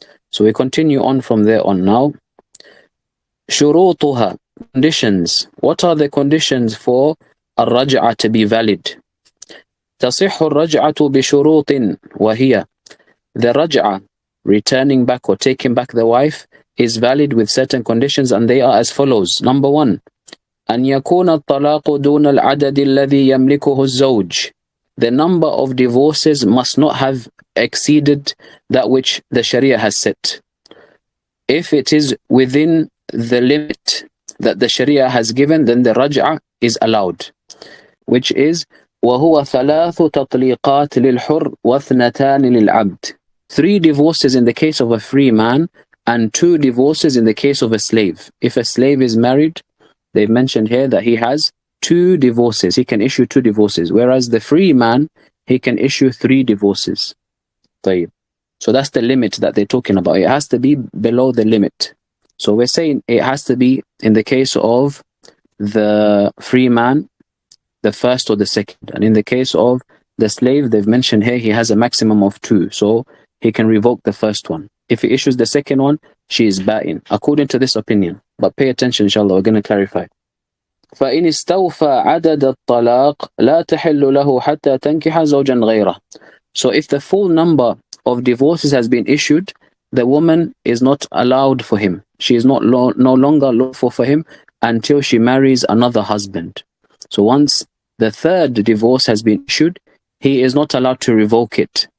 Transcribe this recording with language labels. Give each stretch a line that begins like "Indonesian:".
English: So we continue on from there on now. Shurutuha, conditions. What are the conditions for a raj'ah to be valid?
Arabic: Tasihhu raj'atu bi shurutin wa hiya.
English: The raj'ah, returning back or taking back the wife, is valid with certain conditions, and they are as follows. Number 1,
Arabic: أن يكون الطلاق دون العدد الذي يملكه الزوج.
English: The number of divorces must not have exceeded that which the Sharia has set. If it is within the limit that the Sharia has given, then the raj'ah is allowed, which is
Arabic: وهو ثلاث تطليقات للحر واثنتان للعبد.
English: 3 divorces in the case of a free man and 2 divorces in the case of a slave. If a slave is married, they've mentioned here that he has 2 divorces. He can issue 2 divorces, whereas the free man, he can issue 3 divorces. So that's the limit that they're talking about. It has to be below the limit. So we're saying it has to be, in the case of the free man, the first or the second. And in the case of the slave, they've mentioned here he has a maximum of 2. So he can revoke the first one. If he issues the second one, she is ba'in, according to this opinion. But pay attention, inshallah, we're going to clarify.
Arabic: فإن استوفى عدد الطلاق لا تحل له حتى تنكح زوجا غيره.
English: So if the full number of divorces has been issued, the woman is not allowed for him. She is no longer lawful for him until she marries another husband. So once the 3rd divorce has been issued, he is not allowed to revoke it.